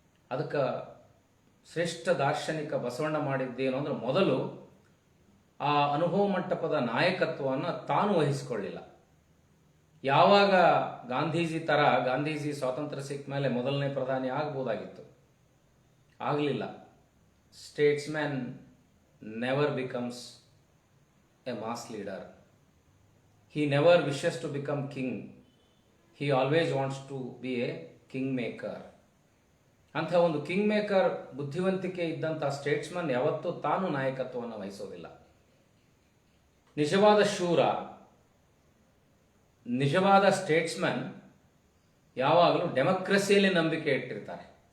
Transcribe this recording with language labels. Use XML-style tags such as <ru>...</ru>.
<kn>ಅದಕ್ಕೆ ಶ್ರೇಷ್ಠ ದಾರ್ಶನಿಕ ಬಸವಣ್ಣ ಮಾಡಿದ್ದೇನು ಅಂದ್ರೆ, ಮೊದಲು ಆ ಅನುಭವ ಮಂಟಪದ ನಾಯಕತ್ವವನ್ನು ತಾನು ವಹಿಸಿಕೊಳ್ಳಿಲ್ಲ. ಯಾವಾಗ ಗಾಂಧೀಜಿ ಸ್ವಾತಂತ್ರ್ಯ ಸಿಕ್ಕ ಮೇಲೆ ಮೊದಲನೇ ಪ್ರಧಾನಿ ಆಗ್ಬೋದಾಗಿತ್ತು, ಆಗಲಿಲ್ಲ.</kn> <en>Statesman never becomes a mass leader. He never wishes to become king. He always wants to be a king maker.</en> <kn>ಅಂಥ ಒಂದು ಕಿಂಗ್ ಮೇಕರ್ ಬುದ್ಧಿವಂತಿಕೆ ಇದ್ದಂಥ ಸ್ಟೇಟ್ಸ್ಮನ್ ಯಾವತ್ತೂ ತಾನು ನಾಯಕತ್ವವನ್ನು ವಹಿಸೋದಿಲ್ಲ. ನಿಜವಾದ ಶೂರ, ನಿಜವಾದ ಸ್ಟೇಟ್ಸ್ಮನ್ ಯಾವಾಗಲೂ ಡೆಮೋಕ್ರಸಿಯಲ್ಲಿ ನಂಬಿಕೆ ಇಟ್ಟಿರ್ತಾರೆ.</kn>